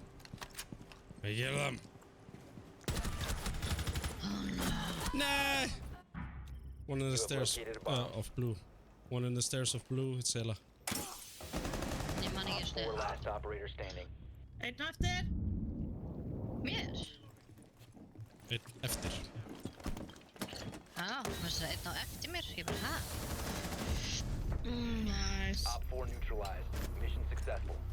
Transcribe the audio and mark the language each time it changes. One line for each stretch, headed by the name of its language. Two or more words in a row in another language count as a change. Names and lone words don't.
English: I kill them. Nah. One in the have stairs located a bomb. of blue. One in the stairs of blue. It's Ella.
Icelandic: Ég man ekki
English: Four
Icelandic: stuð.
English: last operator standing.
Icelandic: Einn aftur. Mér? Einn eftir. Já, það er einn á eftir mér. Ég bara, hæ?
English: Nice. Op 4 neutralized. Mission successful.